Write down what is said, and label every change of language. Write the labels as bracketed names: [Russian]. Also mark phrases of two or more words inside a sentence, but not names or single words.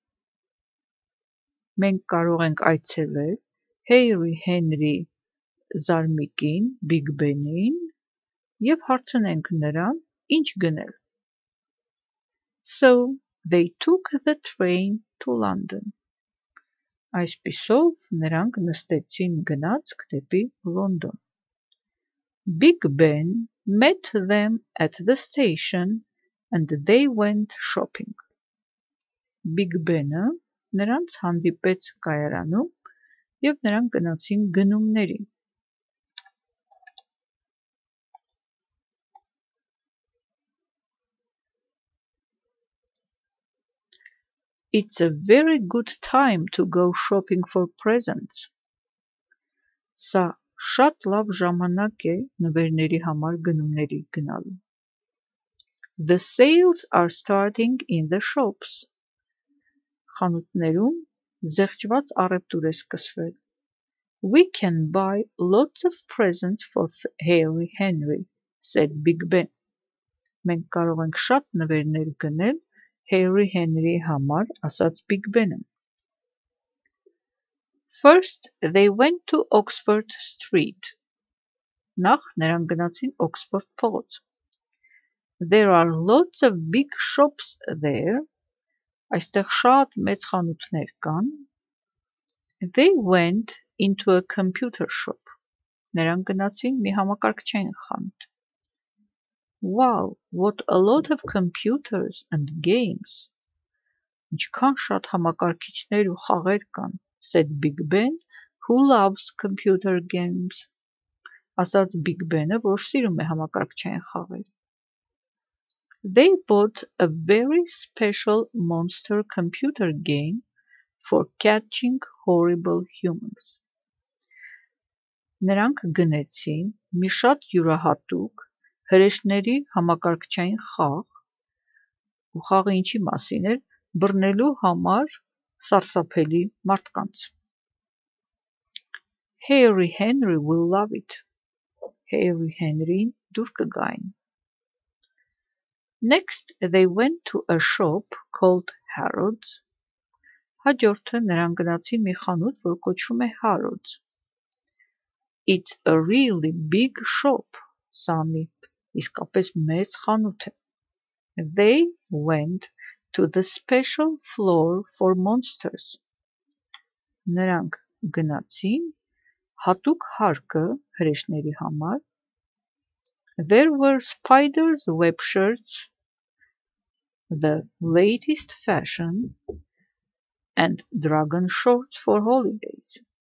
[Armenian] Մենք կարող ենք այցելել Hairy Henry զարմիկին Big Ben-ին և հարցնենք նրան ինչ գնել։ [English] So they took the train to London. [Armenian] Այսպիսով նրանք նստեցին գնացք դեպի Լոնդոն։ [English] Big Ben met them at the station and they went shopping. [Armenian] Big Ben-ը նրանց հանդիպեց կայարանում և նրանք գնացին գնումների։ [English] It's a very good time to go shopping for presents. [Armenian] Սա շատ լավ ժամանակ է նվերների համար գնումների գնալու։ [English] The sales are starting in the shops. [Armenian] Խանութներում զեղչված առևտուր է սկսվել։ [English] We can buy lots of presents for Harry Henry, said Big Ben. [Armenian] Մենք կարող ենք շատ նվերներ գնել Harry Henry-ի համար, ասաց Big Ben-ը։ [English] First, they went to Oxford Street. [Armenian] Նախ նրանք գնացին Oxford փողոց։ [English] There are lots of big shops there. [Armenian] Այստեղ շատ մեծ խանութներ կան։ [English] They went into a computer shop. [Armenian] Նրանք գնացին մի համակարգչային խանութ։ [English] Wow, what a lot of computers and games. [Armenian] Ինչքան շատ համակարգիչներ ու խաղեր կան, [English] said Big Ben, who loves computer games. [Armenian] Ասաց Big Ben-ը, որ սիրում է համակարգչային խաղեր։ [English] They bought a very special monster computer game for catching horrible humans. [Armenian] Նրանք գնեցին մի շատ յուրահատուկ հրեշների համակարգչային խաղ, ու խաղը ինչի մասին էր, բռնելու համար սարսափելի մարդկանց։ [English] Harry Henry will love it. [Armenian] Harry Henry-ին դուր կգային։ [English] Next, they went to a shop called Harrods. [Armenian] Հաջորդը նրանք գնացին մի խանութ, որ կոչվում է Harrods. [English] It's a really big shop, [Armenian] սա մի իսկապես մեծ խանութ է։ [English] They went to the special floor for monsters. [Armenian] Նրանք գնացին հատուկ հարկը հրեշների համար։ [English] There were spiders web shirts, the latest fashion, and dragon shorts for holidays.